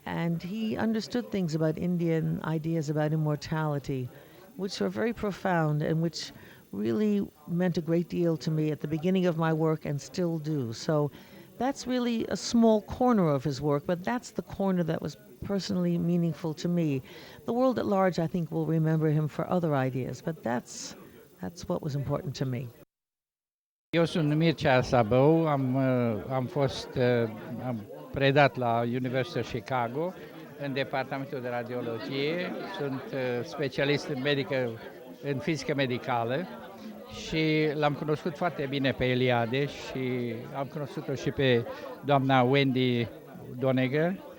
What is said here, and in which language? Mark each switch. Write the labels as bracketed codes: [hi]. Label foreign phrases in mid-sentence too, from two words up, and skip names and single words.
[en] And he understood things about Indian ideas about immortality, which are very profound and which really meant a great deal to me at the beginning of my work and still do. So that's really a small corner of his work, but that's the corner that was personally meaningful to me. The world at large, I think, will remember him for other ideas, but that's what was important to me. [ro] Eu sunt Mircea Sabău, am predat la University of Chicago în departamentul de radiologie, sunt specialist în fizică medicală și l-am cunoscut foarte bine pe Eliade și am cunoscut-o și pe doamna Wendy Doniger.